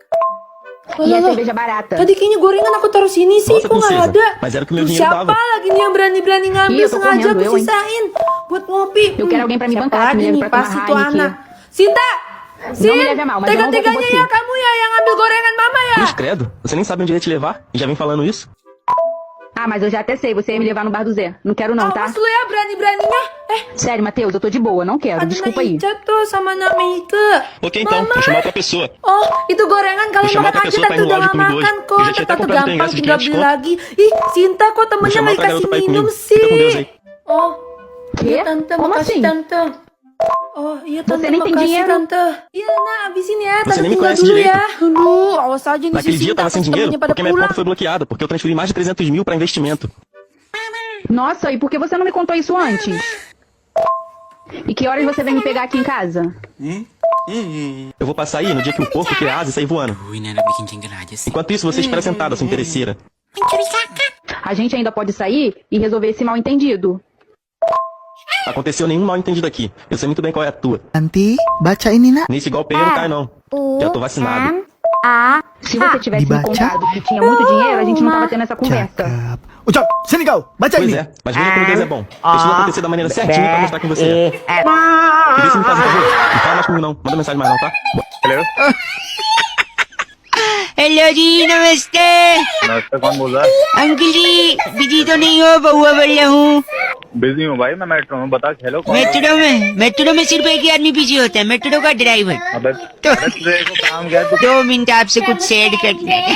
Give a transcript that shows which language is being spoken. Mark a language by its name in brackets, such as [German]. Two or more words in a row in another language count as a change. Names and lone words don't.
[Indonesian] Loh, tadi kayaknya gorengan aku taruh sini sih, kok nggak ada? Tuh, siapa lagi nih yang berani-berani ngambil, sengaja aku sisain buat ngopi. Siapa lagi nih, pasti tuh anak. Sinta! Sin, tega-teganya ya kamu ya yang ngambil gorengan mama ya? [Portuguese] Cruz credo, você nem sabe onde ia te levar e já vem falando isso? Ah, mas eu já até sei, você ia me levar no bar do Zé. Não quero não, tá? [Indonesian] Awas lu ya berani-beraninya. [Portuguese] Sério, Matheus, eu tô de boa, não quero. Desculpa aí. [Indonesian] Jatuh sama Namika. [Portuguese] Ok, então, vou chamar outra pessoa. [Indonesian] Oh, itu gorengan kalian makan aja, tante udah gak makan kok. Tante gampang tinggal beli lagi. Ih, Sinta kok temennya gak dikasih minum sih. Oh, iya tante, makasih tante. Oh iya tante, makasih tante. Iya nah, abisin ya, tante tinggal dulu ya. Aduh, awas aja nih [Portuguese] Naquele dia eu tava sem dinheiro [Indonesian] pada [Portuguese] porque minha [Indonesian] pulang. [Portuguese] conta foi bloqueada, porque eu transferi mais de 300 mil para investimento. Nossa, e por que você não me contou isso antes? E que horas você vem me pegar aqui em casa? Eu vou passar aí no dia que o porco criar asa e sair voando. Enquanto isso, você espera sentada, sua interesseira. A gente ainda pode sair e resolver esse mal entendido. Aconteceu nenhum mal entendido aqui. Eu sei muito bem qual é a tua. [Indonesian] Nanti baca ini nak. [Portuguese] Nesse golpe aí eu não caio não. Já tô vacinado. Se você tivesse me contado que tinha muito dinheiro, a gente não tava tendo essa conversa. [Indonesian] Ucap, sini kau, baca [Portuguese] Pois [Indonesian] ini. [Portuguese] é, mas veja como Deus é bom. Deixa tudo acontecer da maneira certinha pra mostrar quem você é. E vê se me faz um favor. Não fala mais comigo não. Manda mensagem mais não, tá? [Hindi] Hello? हेलो जी, नमस्ते। नमस्ते, कौन बोल रहा है? अंकल जी, बिजी तो नहीं हो? बहुआ बोल रहा हूँ। बिजी हूँ भाई, मैं मेट्रो में। बता, हेलो कौन? मेट्रो में सिर्फ एक ही आदमी बिजी होता है, मेट्रो का ड्राइवर। अबे तो काम क्या? 2 मिनट आपसे कुछ शेयर करना है।